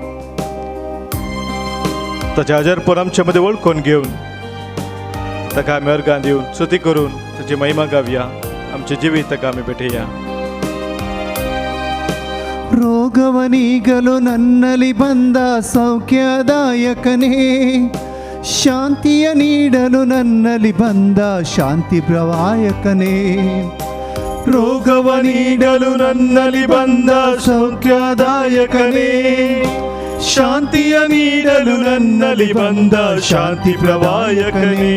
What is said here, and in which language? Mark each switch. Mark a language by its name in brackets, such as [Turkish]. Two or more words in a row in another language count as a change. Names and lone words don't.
[Konkani] ताच्या आजारपण आमचे मदें वळखून घेवन ताका आमी अर्गां दिवन स्तुती करून ताची महिमा गावया. आमचे जिवीत ताका आमी भेटया. [Kannada] ರೋಗವನೀಗಲು ನನ್ನಲ್ಲಿ ಬಂದ ಸೌಖ್ಯದಾಯಕನೇ, ಶಾಂತಿಯ ನೀಡಲು ನನ್ನಲ್ಲಿ ಬಂದ ಶಾಂತಿ ಪ್ರವಾಯಕನೇ. ರೋಗವ ನೀಡಲು ನನ್ನಲ್ಲಿ ಬಂದ ಸೌಖ್ಯದಾಯಕನೇ, ಶಾಂತಿಯ ನೀಡಲು ನನ್ನಲ್ಲಿ ಬಂದ ಶಾಂತಿ ಪ್ರವಾಯಕನೇ.